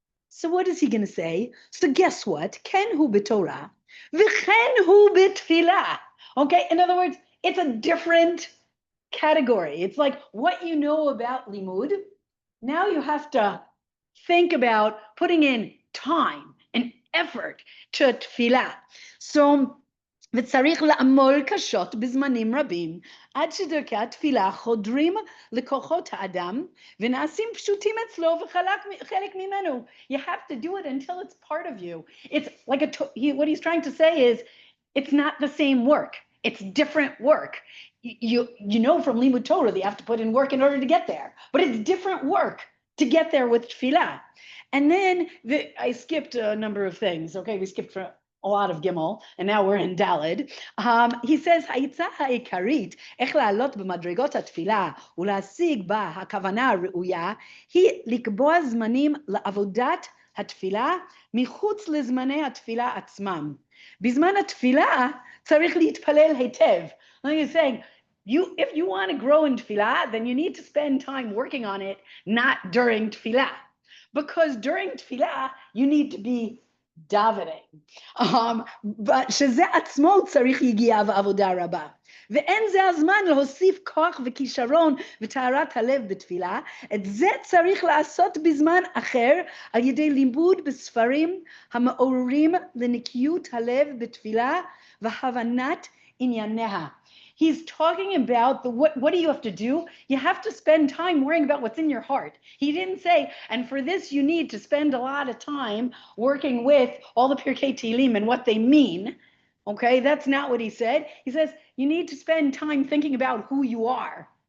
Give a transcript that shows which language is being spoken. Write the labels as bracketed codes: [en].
[en] So what is he going to say? So guess what? [he] Ken hu b'Torah, v'chen hu b'tfilah. [en] Okay, in other words, it's a different category. It's like what you know about limud. Now you have to think about putting in time and effort to tfilah. So, [he] וצריך לעמול קשות בזמנים רבים, עד שדרכי התפילה חודרים לכוחות האדם, ונעשים פשוטים אצלו וחלק ממנו. [en] You have to do it until it's part of you. It's like what he's trying to say is, it's not the same work. It's different work. You know from Limud Torah that you have to put in work in order to get there, but it's different work to get there with tefillah. And then I skipped a number of things. Okay, we skipped for a lot of Gimel, and now we're in Daled. He says, [he] העצה העיקרית, איך לעלות במדרגות התפילה ולהשיג בה הכוונה הראויה, היא לקבוע זמנים לעבודת התפילה מחוץ לזמני התפילה עצמם. בזמן התפילה צריך להתפלל היטב. [en] Like he's saying, if you want to grow in tefillah, then you need to spend time working on it, not during tefillah. Because during tefillah, you need to be davening. But [he] שזה עצמו צריך יגיעה ועבודה רבה. ואין זה הזמן להוסיף כוח וכישרון וטהרת הלב בתפילה. את זה צריך לעשות בזמן אחר על ידי לימוד בספרים המעוררים לנקיות הלב בתפילה והבנת ענייניה. [en] He's talking about what do you have to do? You have to spend time worrying about what's in your heart. He didn't say, and for this you need to spend a lot of time working with all the Pirkei Tehillim and what they mean. Okay, that's not what he said. He says you need to spend time thinking about who you are.